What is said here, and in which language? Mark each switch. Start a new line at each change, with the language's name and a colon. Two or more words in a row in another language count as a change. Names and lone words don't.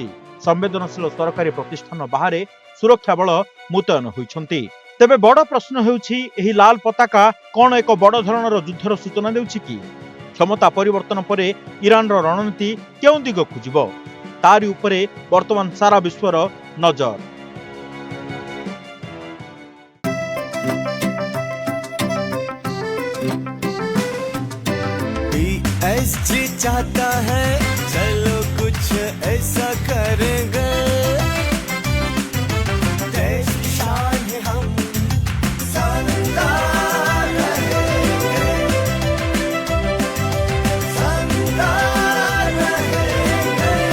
Odia: ସମ୍ବେଦନଶୀଳ ସରକାରୀ ପ୍ରତିଷ୍ଠାନ ବାହାରେ ସୁରକ୍ଷା ବଳ ମୁତୟନ ହୋଇଛନ୍ତି। ତେବେ ବଡ଼ ପ୍ରଶ୍ନ ହେଉଛି ଏହି ଲାଲ ପତାକା କ'ଣ ଏକ ବଡ଼ ଧରଣର ଯୁଦ୍ଧର ସୂଚନା ଦେଉଛି କି? କ୍ଷମତା ପରିବର୍ତ୍ତନ ପରେ ଇରାନର ରଣନୀତି କେଉଁ ଦିଗକୁ ଯିବ, ତାରି ଉପରେ ବର୍ତ୍ତମାନ ସାରା ବିଶ୍ୱର ନଜର।
Hindi: PSG चाहता है चलो कुछ ऐसा करेंगे, देश की शान है हम शानदार रहेंगे, शानदार रहेंगे।